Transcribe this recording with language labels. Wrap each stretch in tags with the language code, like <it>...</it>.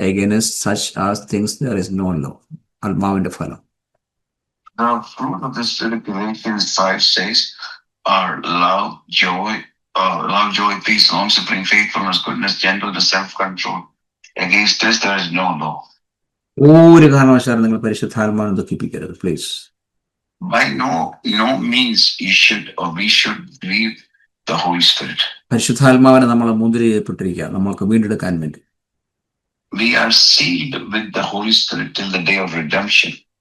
<en>Against such as things there is no law.</en> <ml>ആത്മാവിന്റെ ഫലം.</ml> <en>The fruit of the Spirit, Galatians 5 says, are love, joy, peace, long-suffering, faithfulness, goodness, gentleness, self-control. Against this there is no law.</en> <ml>ഒരു കാരണവശാലും നിങ്ങൾ പരിശുദ്ധാത്മാവിനെ ദുഃഖിപ്പിക്കരുത്, please.</ml> <en>By no means we should grieve the Holy Spirit.</en> <ml>പരിശുദ്ധാത്മാവിനെ നമ്മൾ മുദ്ര ചെയ്യപ്പെട്ടിരിക്കുക നമ്മൾക്ക് വീണ്ടെടുക്കാൻ വേണ്ടി.</ml> <en>We are sealed with the Holy Spirit till the day of redemption.</en>